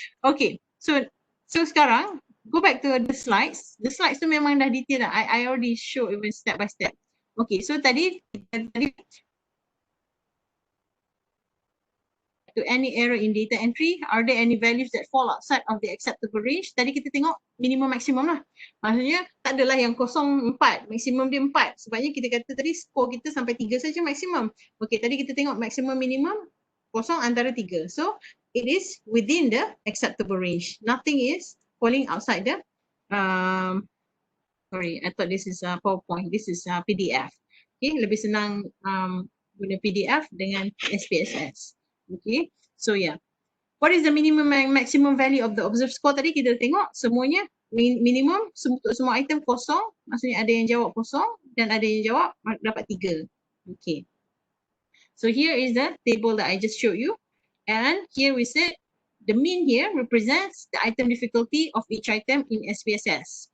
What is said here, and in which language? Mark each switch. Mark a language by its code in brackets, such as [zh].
[en] Okay, so sekarang go back to the slides. The slides [ms] tu memang dah detail dah. [en] I already show even step by step. Okay, so tadi to any error in data entry, are there any values that fall outside of the acceptable range? [ms] Tadi kita tengok minimum maksimum lah. Maksudnya tak adalah yang 0, 4, maksimum dia 4. Sebabnya kita kata tadi skor kita sampai 3 saja maksimum. Okey, tadi kita tengok maksimum minimum 0 antara 3. [en] So it is within the acceptable range. Nothing is falling outside the sorry, I thought this is a PowerPoint. This is a PDF. [ms] Okay, lebih senang guna PDF dengan SPSS. [en] Okay, so yeah. What is the minimum and maximum value of the observed score? [ms] Tadi kita tengok semuanya minimum untuk semua item kosong. Maksudnya ada yang jawab kosong dan ada yang jawab dapat 3. [en] Okay. So here is the table that I just showed you. And here we said the mean here represents the item difficulty of each item in SPSS.